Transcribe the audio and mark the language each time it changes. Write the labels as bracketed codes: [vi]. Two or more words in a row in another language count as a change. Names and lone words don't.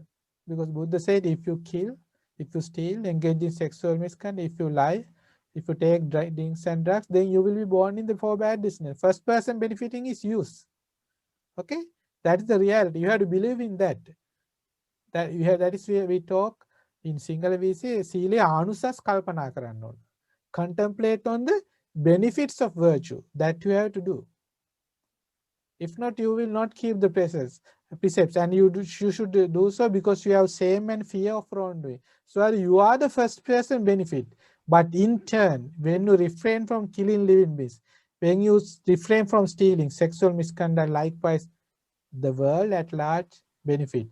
[en] Because Buddha said, if you kill, if you steal, engage in sexual misconduct, if you lie, if you take drinks and drugs, then you will be born in the four bad destination. First person benefiting is use. Okay, that is the reality. You have to believe in that. That you have. That is where we talk in Sinhala. We say, [si] "සීලේ ආනිසංස කල්පනා කරන්න ඕන." [en] Contemplate on the benefits of virtue that you have to do. If not, you will not keep the precepts, and you should do so because you have shame and fear of wrongdoing. So you are the first person benefit. But in turn, when you refrain from killing living beings, when you refrain from stealing, sexual misconduct, likewise, the world at large benefit.